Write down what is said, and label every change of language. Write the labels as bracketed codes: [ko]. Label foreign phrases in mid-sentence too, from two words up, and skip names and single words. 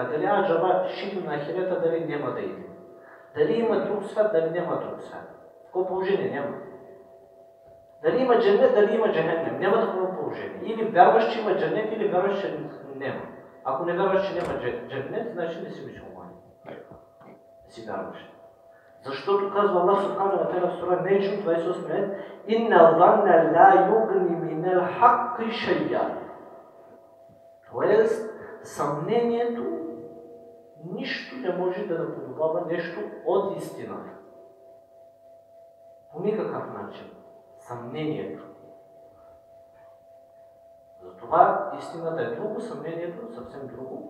[bg] Дали аджаба шитим на хилета, дали няма да иде. Дали има друг свят, дали няма друг свят. Такова положение няма. Дали има дженет, дали има джехеннем. Няма такова положение. Или вярваш, че има дженет, или вярваш, че няма. Ако не вярваш, че няма дженет, значи не си мусулманин. Не си вярваш. Защото казва Аллах [ar] سبحانه وتعالى [bg] в сура Неджм 28 аят: [ar] "إن الظن لا يغني من الحق شيئا." [bg] Тоест, съмнението нищо не може да наподобява нещо от истината. По никакъв начин. Съмнението. Затова истината е друго, съмнението съвсем друго.